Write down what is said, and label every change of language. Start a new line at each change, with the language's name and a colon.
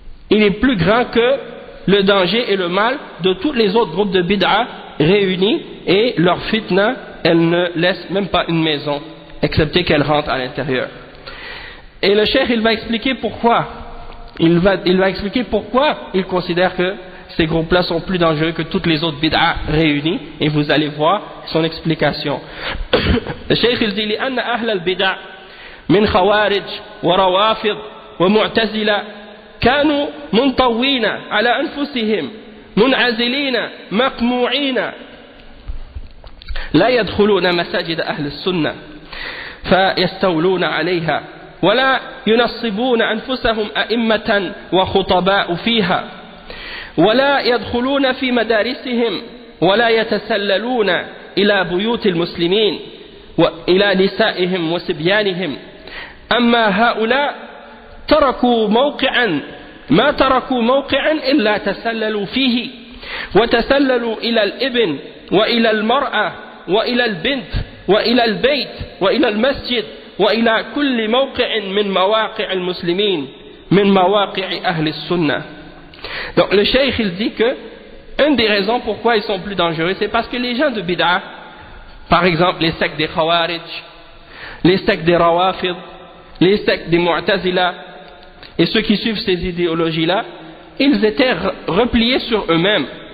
French: Il est plus grand que le danger et le mal de tous les autres groupes de bid'a réunis, et leur fitna, elle ne laisse même pas une maison, excepté qu'elle rentre à l'intérieur. Et le cheikh, il va expliquer pourquoi. Il va expliquer pourquoi il considère que ces groupes-là sont plus dangereux que toutes les autres bid'a réunies, et vous allez voir son explication. Le cheikh, il dit
Arabic: لأن أهل البدع من خوارج وروافض ومعتزلة كانوا منطوين على أنفسهم منعزلين مقموعين لا يدخلون مساجد أهل السنة فيستولون عليها ولا ينصبون أنفسهم أئمة وخطباء فيها ولا يدخلون في مدارسهم ولا يتسللون إلى بيوت المسلمين وإلى نسائهم وصبيانهم. أما هؤلاء تركوا موقعا ما تركوا موقعا إلا تسللوا فيه وتسللوا إلى الابن وإلى المرأة وإلى البنت وإلى البيت وإلى المسجد وإلى كل موقع من مواقع المسلمين من مواقع أهل السنة.
French: Donc le cheikh il dit que une des raisons pourquoi ils sont plus dangereux, c'est parce que les gens de bid'a, par exemple les sectes des Khawarij, les sectes des Rawafid, les sectes des Mu'tazila et ceux qui suivent ces idéologies-là, ils étaient repliés sur eux-mêmes.